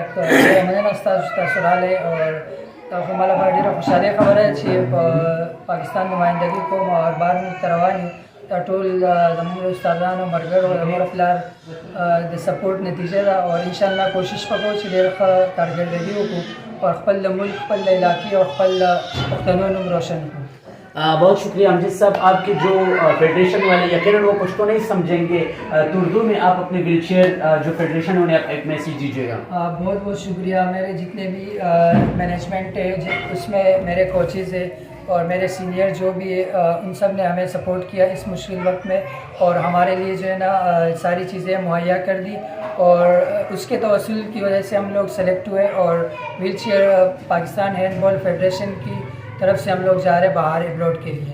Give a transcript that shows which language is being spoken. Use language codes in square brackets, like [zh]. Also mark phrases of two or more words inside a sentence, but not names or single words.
[ps] مننه ستاسو راغلی او خو مالا باندې ډېره خوشحالي خبره ده چې په پاکستان نمائندګي کوم او بار موږ ته روان یو. دا ټول زموږ استادانو ملګرو د مور پلار د سپورټ نتیجه ده او انشاءالله کوشش وکړو چې ډېر ښه کارکردګي وکړو او خپل ملک خپل علاقې او خپل پښتنو نوم روشن کړو. [ur] بہت شکریہ امجد صاحب. آپ کے جو فیڈریشن والے یقیناً وہ پشتو نہیں سمجھیں گے، تو اردو میں آپ اپنے ویل چیئر جو فیڈریشن انہیں ایک میسیج دیجیے گا. بہت بہت شکریہ. میرے جتنے بھی مینجمنٹ ہے اس میں میرے کوچز ہیں اور میرے سینئر جو بھی ہے ان سب نے ہمیں سپورٹ کیا اس مشکل وقت میں اور ہمارے لیے جو ہے نا ساری چیزیں مہیا کر دی اور اس کے توسل کی وجہ سے ہم لوگ سلیکٹ ہوئے اور ویل چیئر پاکستان ہینڈ بال فیڈریشن کی طرف سے ہم لوگ جا رہے باہر اپلوڈ کے لیے.